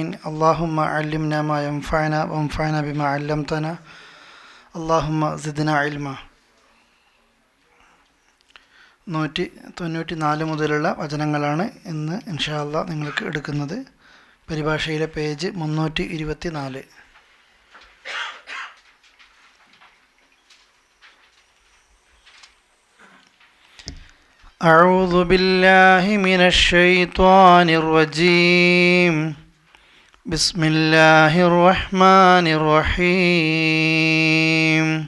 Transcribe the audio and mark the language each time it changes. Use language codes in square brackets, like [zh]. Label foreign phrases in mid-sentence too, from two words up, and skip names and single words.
[ar] اللهم علمنا ما ينفعنا وانفعنا بما علمتنا. اللهم زدنا علما. [ml] 194 മുതലുള്ള വചനങ്ങളാണ് ഇന്ന് [ar] إن شاء الله [ml] നിങ്ങൾക്ക് എടുക്കുന്നത്. പരിഭാഷയിലെ പേജ് 324. [ar] أعوذ بالله من الشيطان الرجيم. بسم الله الرحمن الرحيم.